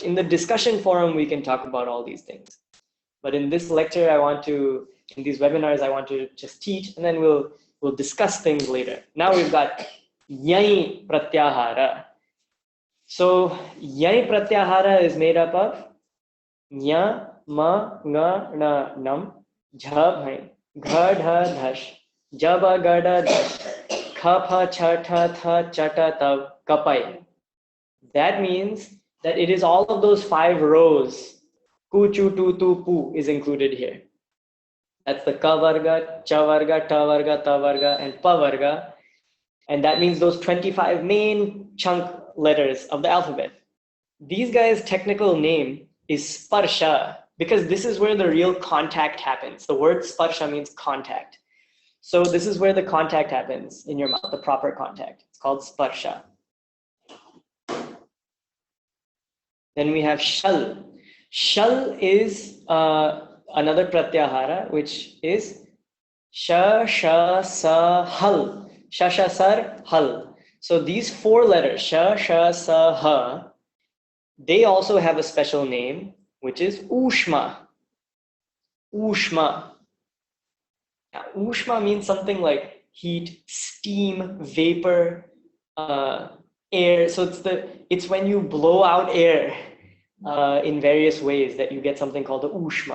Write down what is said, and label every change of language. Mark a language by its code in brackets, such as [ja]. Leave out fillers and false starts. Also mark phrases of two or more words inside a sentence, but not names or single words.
[en] In the discussion forum, we can talk about all these things. But in this lecture, in these webinars, I want to just teach, and then we'll discuss things later. Now we've got [sa] yai pratyahara. [en] So [sa] yai pratyahara [en] is made up of [sa] nya, ma, nga, na, nam, jha, bhai, gha, dha, dhash, jaba, gada, dhash, kha, pha, cha, tha, tha, chata, tav, kapai. [en] That means that it is all of those 5 rows. [sa] Ku, chu, tu, tu, pu [en] is included here. That's the [sa] ka varga, cha varga, ta varga, ta varga, and pa varga. [en] And that means those 25 main chunk letters of the alphabet. These guys' technical name is sparsha, because this is where the real contact happens. The word sparsha means contact. So this is where the contact happens in your mouth, the proper contact. It's called sparsha. Then we have shal. Shal is another pratyahara, which is [sa] sha, sha, sa, hal. Sha, sha, sar, hal. [en] So these 4 letters, [sa] sha, sha, sa, ha, [en] they also have a special name, which is ushma. Ushma. Now, ushma means something like heat, steam, vapor, air. So it's when you blow out air in various ways that you get something called the ushma.